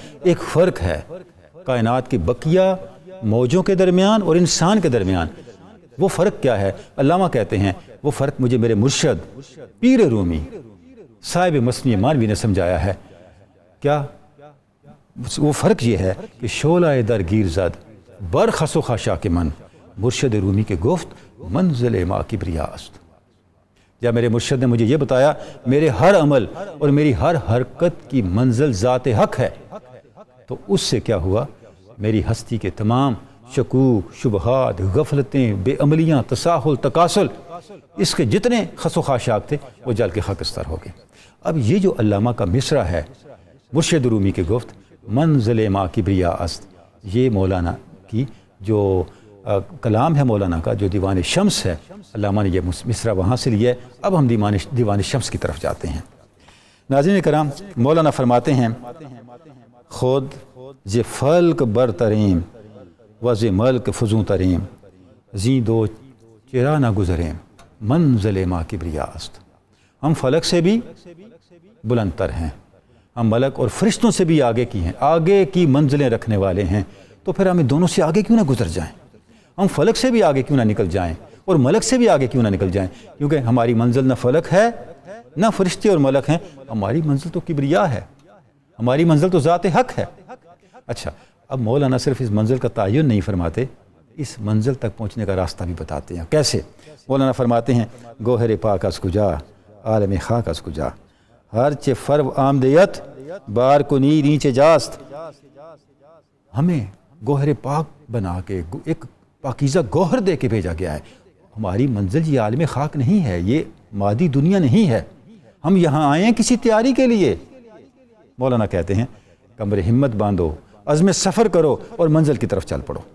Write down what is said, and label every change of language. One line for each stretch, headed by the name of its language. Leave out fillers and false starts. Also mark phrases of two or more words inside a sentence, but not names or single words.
Urdu: ایک فرق ہے کائنات کی بقیہ موجوں کے درمیان اور انسان کے درمیان۔ وہ فرق کیا ہے؟ علامہ کہتے ہیں وہ فرق مجھے میرے مرشد پیر رومی صاحب مثنی مانوی نے سمجھایا ہے۔ کیا وہ فرق یہ ہے کہ
Persian: شعلہ در گیر زد برخس و خاشا کے من، مرشد رومی کے گفت منزل ما کبریا است۔
Urdu: جب میرے مرشد نے مجھے یہ بتایا میرے ہر عمل اور میری ہر حرکت کی منزل ذات حق ہے، تو اس سے کیا ہوا؟ میری ہستی کے تمام شکوک، شبہات، غفلتیں، بے عملیاں، تساہل، تکاسل، اس کے جتنے خس و خاشاک تھے وہ جل کے خاکستر ہو گئے۔ اب یہ جو علامہ کا مصرع ہے
Persian: مرشد رومی کی گفت منزل ما کبریا است،
Urdu: یہ مولانا کی جو کلام ہے، مولانا کا جو دیوان شمس ہے، علامہ نے یہ مصرع وہاں سے لیا ہے۔ اب ہم دیوان شمس کی طرف جاتے ہیں۔ ناظرین کرام، مولانا فرماتے ہیں
Persian: خود ز فلک برتریم و ز ملک فزوں تریم، زیں دو چرا نہ گزریم منزل ما کبریا است۔
Urdu: ہم فلک سے بھی بلند تر ہیں، ہم ملک اور فرشتوں سے بھی آگے کی ہیں، آگے کی منزلیں رکھنے والے ہیں، تو پھر ہمیں دونوں سے آگے کیوں نہ گزر جائیں؟ ہم فلک سے بھی آگے کیوں نہ نکل جائیں اور ملک سے بھی آگے کیوں نہ نکل جائیں؟ کیونکہ ہماری منزل نہ فلک ہے نہ فرشتے اور ملک ہیں، ہماری منزل تو کبریا ہے، ہماری منزل تو ذات حق ہے۔ اچھا، اب مولانا صرف اس منزل کا تعین نہیں فرماتے، اس منزل تک پہنچنے کا راستہ بھی بتاتے ہیں۔ کیسے؟ مولانا فرماتے ہیں
Persian: گوہر پاک از کجا عالم خاک از کجا، ہر چے فرو آمدیت بار کو نی نیچے جاست۔
Urdu: ہمیں گوہر پاک بنا کے ایک پاکیزہ گوہر دے کے بھیجا گیا ہے۔ ہماری منزل یہ عالم خاک نہیں ہے، یہ مادی دنیا نہیں ہے، ہم یہاں آئے ہیں کسی تیاری کے لیے۔ مولانا کہتے ہیں کمر ہمت باندھو، عزم سفر کرو اور منزل کی طرف چل پڑو۔